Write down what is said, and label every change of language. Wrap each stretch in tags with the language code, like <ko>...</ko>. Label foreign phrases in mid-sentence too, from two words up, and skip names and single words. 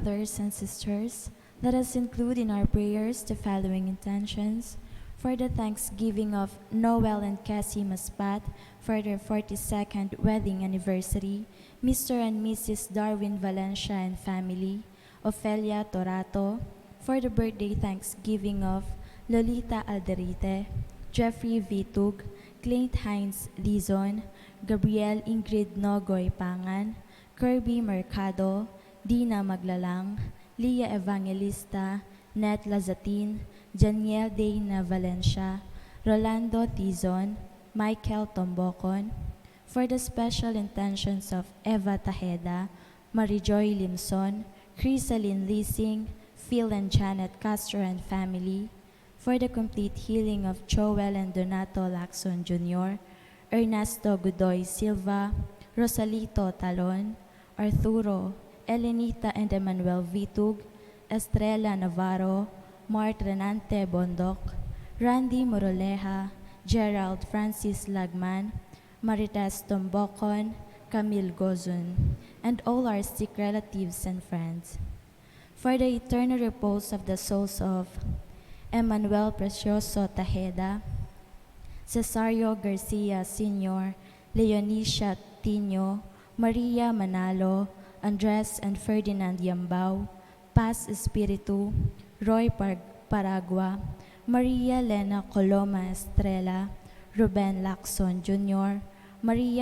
<en>brothers and sisters, let us include in our prayers the following intentions: for the thanksgiving of Noel and Cassie Maspat for their 42nd wedding anniversary, Mr. and Mrs. Darwin Valencia and family, Ofelia Torato, for the birthday thanksgiving of Lolita Alderite, Jeffrey Vitug, Clint Hines Dizon, Gabriel Ingrid Nogoy Pangan, Kirby Mercado, Dina Maglalang, Lia Evangelista, Net Lazatin, Janiel Dayna Valencia, Rolando Tizon, Michael Tombocon, for the special intentions of Eva Tajeda, Marijoy Limson, Crisaline Leasing, Phil and Janet Castro and family, for the complete healing of Joel and Donato Lacson Jr., Ernesto Godoy Silva, Rosalito Talon, Arturo, Elenita and Emmanuel Vitug, Estrella Navarro, Mart Renante Bondok, Randy Moroleja, Gerald Francis Lagman, Marites Tombocon, Camille Gozun, and all our sick relatives and friends. For the eternal repose of the souls of Emmanuel Precioso Tajeda, Cesario Garcia Sr., Leonicia Tino, Maria Manalo, Andres and Ferdinand Yambao, Paz Espiritu, Roy Paragua, Maria Lena Coloma Estrella, Ruben Lacson Jr., Maria</en>